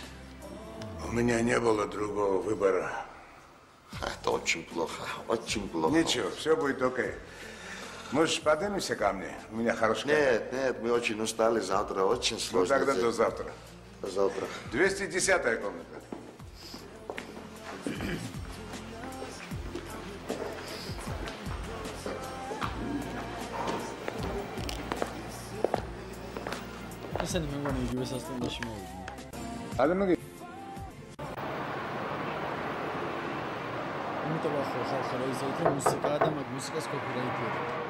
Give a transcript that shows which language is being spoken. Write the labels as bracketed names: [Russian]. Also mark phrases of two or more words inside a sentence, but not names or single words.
[Russian] У меня не было другого выбора. Это очень плохо, очень плохо. Ничего, все будет окей. Может, поднимемся ко мне? У меня хороший Нет, мы очень устали завтра, очень сложно. Ну, тогда до завтра. До завтра. 210-я комната. [Georgian] ესენი მე მგონი იგივე სასტუმროში მოვიდნენ. ადამიანი იმიტომ ახლა ხალხი რა იზრდით რომ მუსიკაა და მაგ მუსიკას კოპირაიტი ედა.